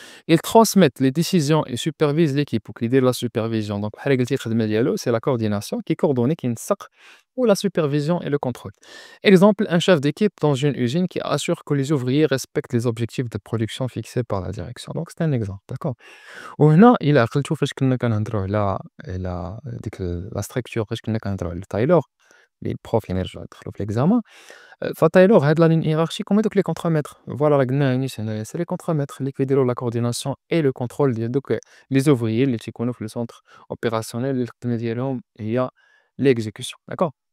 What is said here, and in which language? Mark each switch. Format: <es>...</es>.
<fr>Ils transmettent les décisions et supervisent l'équipe ou qui dit la supervision. Donc,</fr> <ar>بحال قلتي الخدمة ديالو</ar> <fr>c'est la coordination qui coordonne qui</fr> <ar>نسق</ar> <fr>ou la supervision et le contrôle. Exemple, un chef d'équipe dans une usine qui assure que les ouvriers respectent les objectifs de production fixés par la direction. Donc, c'est un exemple, d'accord?</fr> <ar>وهنا إلا عقلتو فاش كنا كنهضرو على ديك لا structure فاش كنا كنهضرو على تايلور اللي البروف يعني رجعو يدخلو في l'examen. فتايلور هاد لا ligne hiérarchique هما دوك les contremaîtres. Voilà راه قلناها نيت هنايا</ar> <fr>c'est les contremaîtres</fr> <ar>اللي كيديروا</ar> <fr>la coordination et le contrôle</fr> <ar>ديال دوك les ouvriers اللي تيكونوا في</ar> <fr>le centre opérationnel</fr> <ar>اللي الخدمة ديالهم هي l'exécution, d'accord?</ar>